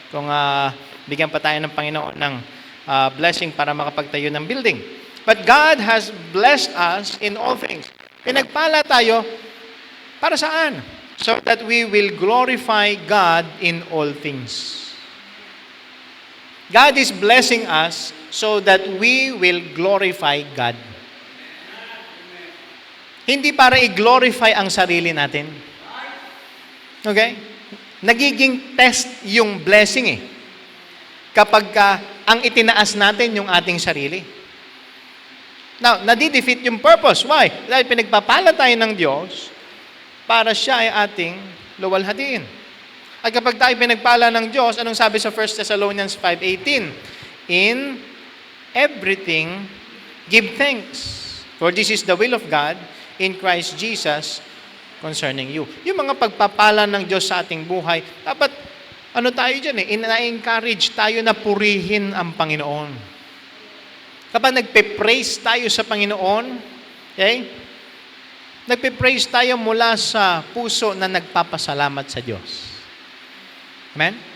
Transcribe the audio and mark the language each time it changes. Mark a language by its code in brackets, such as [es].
[tl] Kung bigyan pa tayo ng Panginoon ng blessing para makapagtayo ng building. [en] But God has blessed us in all things. [tl] Pinagpala tayo para saan? [en] So that we will glorify God in all things. God is blessing us so that we will glorify God. [tl] Hindi para i-glorify ang sarili natin. Okay? Nagiging test yung blessing eh. Kapag ang itinaas natin yung ating sarili. Now, nadidefeat yung purpose. [en] Why? [tl] Dahil pinagpapala tayo ng Diyos para siya ay ating luwalhatiin. At kapag tayo pinagpala ng Diyos, anong sabi sa 1 Thessalonians 5:18? [en] In everything, give thanks. For this is the will of God in Christ Jesus concerning you. [tl] Yung mga pagpapala ng Diyos sa ating buhay, dapat, ano tayo dyan eh, ina-encourage tayo na purihin ang Panginoon. Kapag nagpe-praise tayo sa Panginoon, okay? Nagpe-praise tayo mula sa puso na nagpapasalamat sa Diyos. Amen?